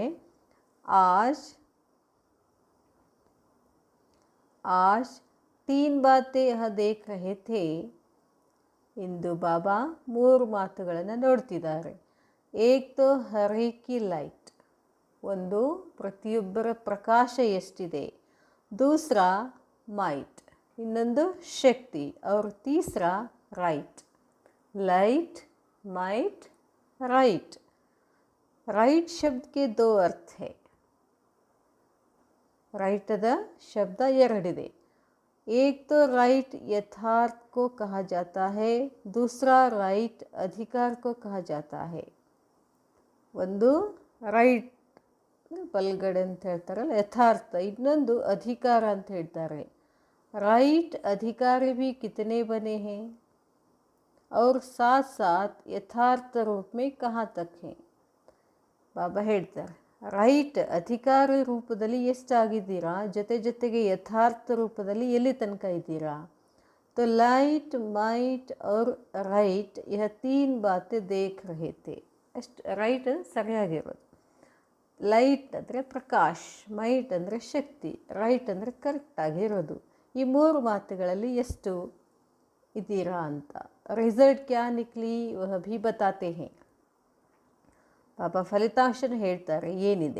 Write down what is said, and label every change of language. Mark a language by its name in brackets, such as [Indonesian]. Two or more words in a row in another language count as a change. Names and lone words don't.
[Hindi] आज आज तीन बातें यह देख रहे थे. [Kannada] ಇಂದು ಬಾಬಾ ಮೂರು ಮಾತುಗಳನ್ನು ನೋಡ್ತಿದ್ದಾರೆ. [Hindi] एक तो हर एक की लाइट, [Kannada] ಒಂದು ಪ್ರತಿಯೊಬ್ಬರ ಪ್ರಕಾಶ ಎಷ್ಟಿದೆ. [Hindi] दूसरा माइट, [Kannada] ಇನ್ನೊಂದು ಶಕ್ತಿ. [Hindi] और तीसरा राइट. लाइट, माइट, राइट. राइट शब्द के दो अर्थ है. [Kannada] राइटದ ಶಬ್ದ ಎರಡಿದೆ. [Hindi] एक तो राइट यथार्थ को कहा जाता है, दूसरा राइट अधिकार को कहा जाता है. [Kannada] ಒಂದು ರೈಟ್ ಬಲ್ಗಡೆ ಅಂತ ಹೇಳ್ತಾರಲ್ಲ, ಯಥಾರ್ಥ. ಇನ್ನೊಂದು ಅಧಿಕಾರ ಅಂತ ಹೇಳ್ತಾರೆ. [Hindi] राइट अधिकारी भी कितने बने हैं और साथ साथ यथार्थ रूप में कहाँ तक हैं. [Kannada] ಬಾಬಾ ಹೇಳ್ತಾರೆ, ರೈಟ್ ಅಧಿಕಾರಿ ರೂಪದಲ್ಲಿ ಎಷ್ಟಾಗಿದ್ದೀರಾ, ಜೊತೆಗೆ ಯಥಾರ್ಥ ರೂಪದಲ್ಲಿ ಎಲ್ಲಿ ತನಕ ಇದ್ದೀರಾ. [Hindi] तो लाइट, माइट और राइट यह तीन बातें देख रहे थे. [Kannada] ಅಷ್ಟು ರೈಟ್ ಸರಿಯಾಗಿರೋದು. ಲೈಟ್ ಅಂದರೆ ಪ್ರಕಾಶ್, ಮೈಟ್ ಅಂದರೆ ಶಕ್ತಿ, ರೈಟ್ ಅಂದರೆ ಕರೆಕ್ಟಾಗಿರೋದು. ಈ ಮೂರು ಮಾತುಗಳಲ್ಲಿ ಎಷ್ಟು ಇದ್ದೀರಾ ಅಂತ. [Hindi] रिजल्ट क्या निकली वह भी बताते हैं. [Kannada] ಬಾಬಾ ಫಲಿತಾಂಶನ ಹೇಳ್ತಾರೆ ಏನಿದೆ.